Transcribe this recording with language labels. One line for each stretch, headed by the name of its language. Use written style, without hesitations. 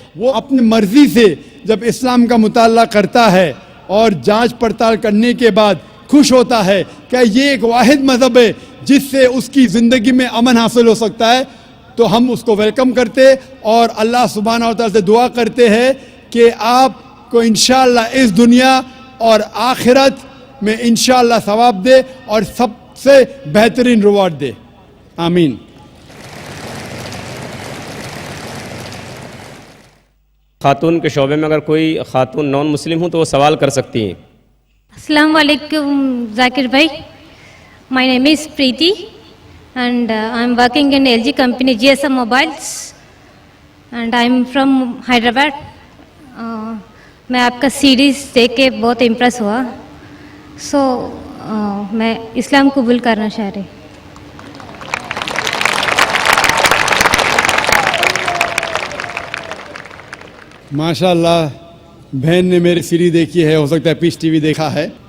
Hindi: वो अपनी मर्जी से जब इस्लाम का मुताला करता है और जांच पड़ताल करने के बाद खुश होता है कि ये एक वाहिद मज़हब है जिससे उसकी ज़िंदगी में अमन हासिल हो सकता है, तो हम उसको वेलकम करते और अल्लाह सुब्हानहू व तआला से दुआ करते हैं कि आपको इंशाअल्लाह इस दुनिया और आखिरत में इंशाअल्लाह सवाब दे और सबसे बेहतरीन रिवॉर्ड दे। आमीन। खातून के शोबे में अगर कोई खातून नॉन मुस्लिम हो तो वो सवाल कर सकती हैं। अस्सलाम वालेकुम जाकिर भाई,
English: My name is Preeti and I'm working in LG company GSM Mobiles and I'm from Hyderabad.
Hindi: मैं आपका सीरीज़ देख के बहुत इम्प्रेस हुआ, मैं इस्लाम कबूल करना चाह रही। माशाअल्लाह बहन ने मेरी सीरीज़ देखी है, हो सकता है पीस टीवी देखा है।